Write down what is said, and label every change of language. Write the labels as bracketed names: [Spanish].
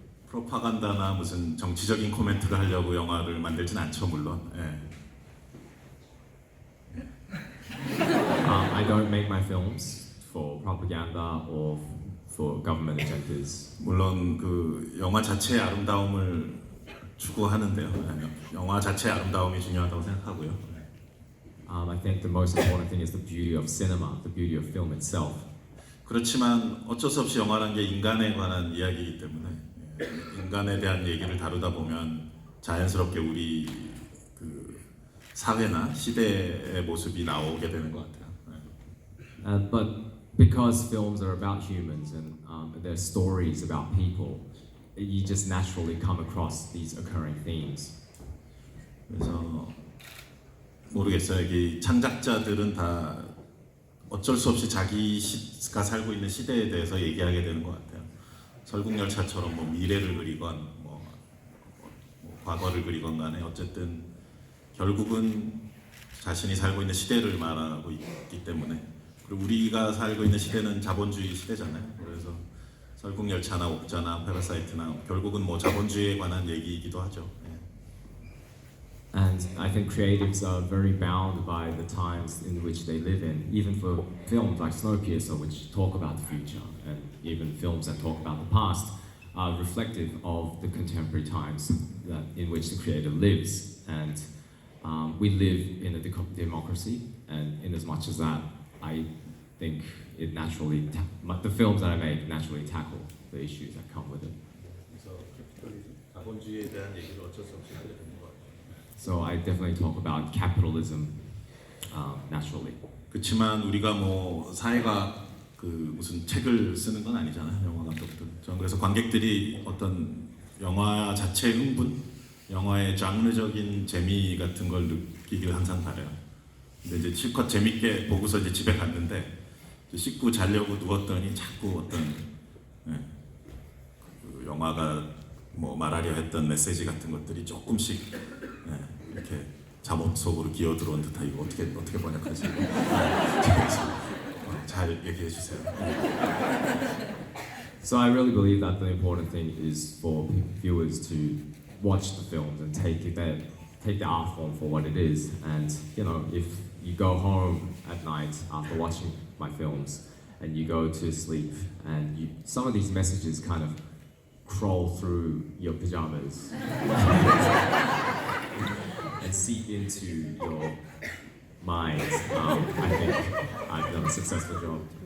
[Korean] 프로파간다나 무슨 정치적인 코멘트를 하려고 영화를 만들진 않죠, 물론. 예. [English] I don't make my films for propaganda or for government agendas. [Korean] 물론 그 영화 자체의 아름다움을 추구하는데요. 영화 자체의 아름다움이 중요하다고 생각하고요. [English] I think the most important thing is the beauty of cinema, the beauty of film itself. [Korean] 그렇지만 어쩔 수 없이 영화라는 게 인간에 관한 이야기이기 때문에 인간에 대한 얘기를 다루다 보면 자연스럽게 우리 그 사회나 시대의 모습이 나오게 되는 것 같아요. [English] But because films are about humans and they're stories about people, you just naturally come across these occurring themes. [Korean] 그래서 모르겠어요. 이 창작자들은 다 어쩔 수 없이 자기가 살고 있는 시대에 대해서 얘기하게 되는 것 같아요. 설국열차처럼 뭐 미래를 그리건 뭐 과거를 그리건 간에 어쨌든 결국은 자신이 살고 있는 시대를 말하고 있기 때문에 그리고 우리가 살고 있는 시대는 자본주의 시대잖아요. 그래서 설국열차나 옥자나 패러사이트나 결국은 뭐 자본주의에 관한 얘기이기도 하죠. [English] And I think creatives are very bound by the times in which they live in, even for films like Snowpiercer, which talk about the future, and even films that talk about the past, are reflective of the contemporary times in which the creator lives. And we live in a democracy, and in as much as that, I think it naturally, the films that I make naturally tackle the issues that come with it. [Korean] 그래서 자본주의에 대한 얘기를 어쩔 수 없이 하게 되는 것 같아요. [English] So I definitely talk about capitalism naturally. [Korean] 그렇지만 우리가 뭐 사회가 그 무슨 책을 쓰는 건 아니잖아요. 영화 감독들. 저는 그래서 관객들이 어떤 영화 자체의 흥분, 영화의 장르적인 재미 같은 걸 느끼길 항상 바래요. 근데 이제 실컷 재밌게 보고서 이제 집에 갔는데 씻고 자려고 누웠더니 자꾸 어떤 그 영화가 뭐 말하려 했던 메시지 같은 것들이 조금씩 이렇게 잠옷 속으로 기어 들어온 듯한 이거 어떻게 번역하지? 잘 얘기해 주세요. [English] So I really believe that the important thing is for viewers to watch the films and take the art form for what it is. And you know, if you go home at night after watching my films and you go to sleep and some of these messages kind of crawl through your pajamas and seep into your mind, I think I've done a successful job.